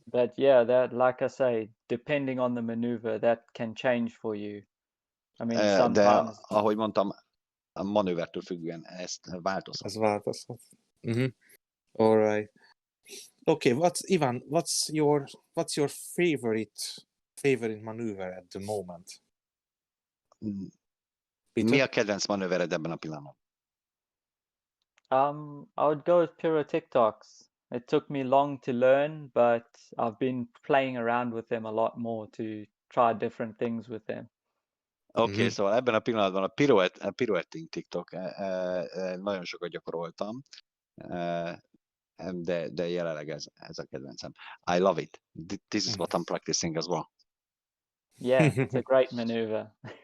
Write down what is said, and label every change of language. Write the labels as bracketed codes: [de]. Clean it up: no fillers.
[en] But yeah, that, like I say, depending on the maneuver, that can change for you. I mean, sometimes... [hu] De ahogy mondtam, a manővertől függően ezt változhat. Ez változhat. Mm-hmm. [en] All right. Okay, what's your favorite maneuver at the moment? Peter? [hu] Mi a kedvenc manővered ebben a pillanatban? [en] I would go with piro TikToks. It took me long to learn, but I've been playing around with them a lot more to try different things with them. [hu] Okay, szóval ebben a pillanatban a pirouetting TikTok nagyon sokat gyakoroltam, de jelenleg ez a kedvencem. [en] I love it. This is what I'm practicing as well. Yeah, it's a great maneuver.